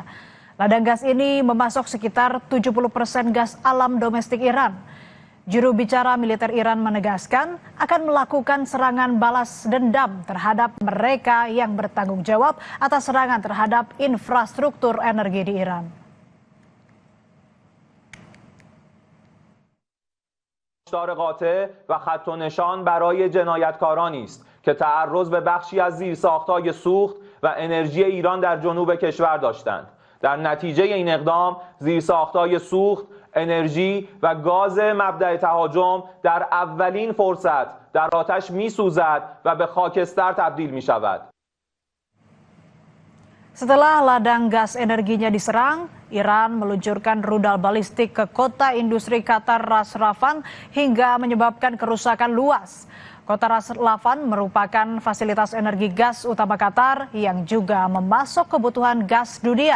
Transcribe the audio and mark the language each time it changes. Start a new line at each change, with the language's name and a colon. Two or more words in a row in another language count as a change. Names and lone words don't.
Indonesian: Ladang gas ini memasok sekitar 70% gas alam domestik Iran. Juru bicara militer Iran menegaskan akan melakukan serangan balas dendam terhadap mereka yang bertanggung jawab atas serangan terhadap infrastruktur energi di Iran.
Persian: هشدار قاطع و خط و نشان برای جنایتکارانی است که تعرض به بخشی از زیرساخت‌های سوخت و انرژی ایران در جنوب کشور داشتند. در نتیجه این اقدام زیرساخت‌های سوخت، انرژی و گاز مبدأ تهاجم در اولین فرصت در آتش می‌سوزد و به خاکستر تبدیل می‌شود.
Indonesian: Setelah ladang gas energinya diserang, Iran meluncurkan rudal balistik ke kota industri Qatar Ras Laffan hingga menyebabkan kerusakan luas. Kota Ras Laffan merupakan fasilitas energi gas utama Qatar yang juga memasok kebutuhan gas dunia.